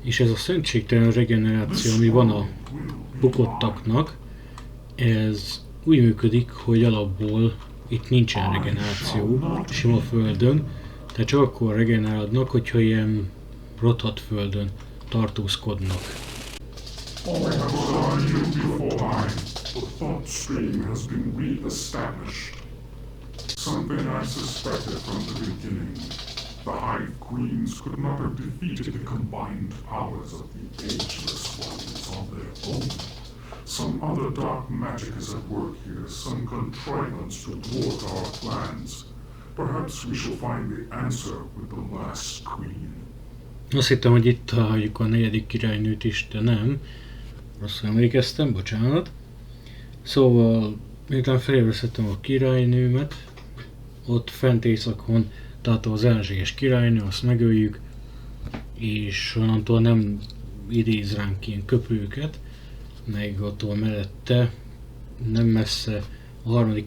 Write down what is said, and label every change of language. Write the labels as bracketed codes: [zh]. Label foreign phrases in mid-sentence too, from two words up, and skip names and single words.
[hu] És ez a szentségtelen regeneráció, ami van a bukottaknak, ez úgy működik, hogy alapból itt nincsen regeneráció sima földön, tehát csak akkor regenerálnak, hogyha ilyen rothadt földön tartózkodnak. [en] The thought stream has been re-established. Something I suspected from the beginning. The Hive Queens could not have defeated the combined powers of the Ageless Ones on their own. Some other dark magic is at work here, some contrivance to thwart our plans. Perhaps we shall find the answer with the last queen. [hu] Azt hittem, hogy itt találjuk a 4. királynőt is, de nem. Rosszul emlékeztem, bocsánat. Szóval, miután felébresztettem a királynőmet, ott fent északon találta az ellenséges királynő, azt megöljük, és onnantól nem idéz ránk ilyen köpőket, meg attól mellette, nem messze a 3.